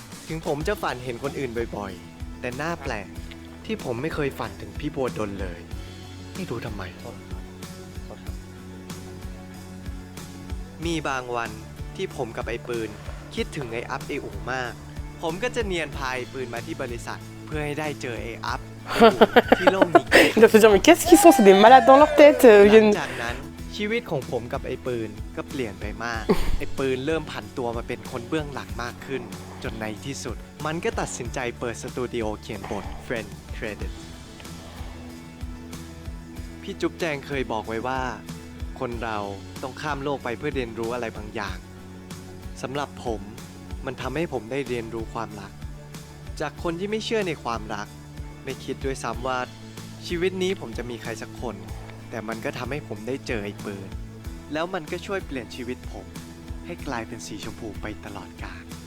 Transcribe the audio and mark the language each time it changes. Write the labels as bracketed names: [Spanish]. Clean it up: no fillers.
[Thai] ถึงผมจะฝันเห็นคนอื่นบ่อยๆ แต่น่าแปลกที่ผมไม่เคยฝันถึงพี่บัวดลเลย ไม่รู้ทำไม มีบางวันที่ผมกับไอ้ปืนคิดถึงไอ้อัพไอ้อูมาก ผมก็จะเนียนพายปืนมาที่บริษัท เพื่อให้ได้เจอไอ้อัพไอ้อูที่โลกนี้ [French] Ils doivent se dire mais qu'est-ce qu'ils sont? C'est des malades dans leur tête. [Thai] หลังจากนั้นชีวิตของผมกับไอ้ปืนก็เปลี่ยนไปมาก ไอ้ปืนเริ่มผันตัวมาเป็นคนเบื้องหลังมากขึ้น จนในที่สุด มันก็ตัดสินใจเปิดสตูดิโอเขียนบท Friend Credit พี่จุ๊บแจงเคยบอกไว้ว่า คนเราต้องข้ามโลกไปเพื่อเรียนรู้อะไรบางอย่างสำหรับผมมันทำให้ผมได้เรียนรู้ความรัก จากคนที่ไม่เชื่อในความรัก ไม่คิดด้วยซ้ำว่าชีวิตนี้ผมจะมีใครสักคน แต่มันก็ทำให้ผมได้เจอไอ้ปืนแล้วมันก็ช่วยเปลี่ยนชีวิตผมให้กลายเป็นสีชมพูไปตลอดกาล